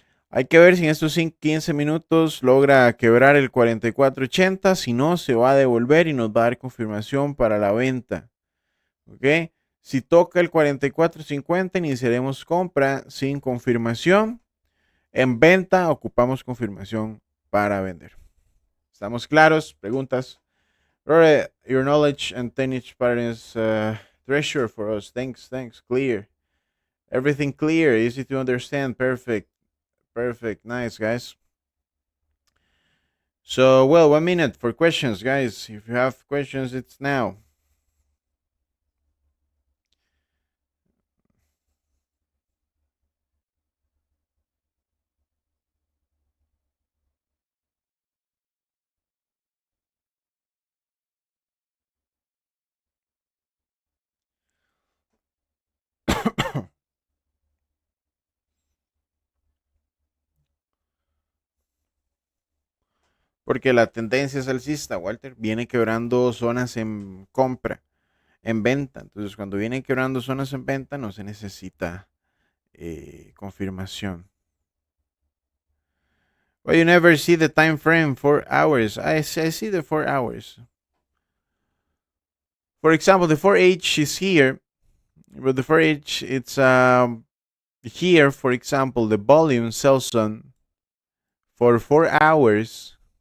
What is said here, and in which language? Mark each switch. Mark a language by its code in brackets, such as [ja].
[es] Hay que ver si en estos 15 minutos logra quebrar el 44.80. Si no, se va a devolver y nos va a dar confirmación para la venta. ¿Ok? Si toca el 44.50, iniciaremos compra sin confirmación. En venta, ocupamos confirmación para vender. ¿Estamos claros? ¿Preguntas? [en] Rory, your knowledge and technique pattern is treasure for us. Thanks. Clear. Everything clear. Easy to understand. Perfect. Nice, guys. So, well, 1 minute for questions, guys. If you have questions, it's now. [es] Porque la tendencia es alcista, Walter. Viene quebrando zonas en compra, en venta. Entonces, cuando viene quebrando zonas en venta, no se necesita confirmación. [en] Well, you never see the time frame 4 hours. I see the 4 hours. For example, the 4H is here. But the 4H, it's here, for example, the volume sells on for 4 hours.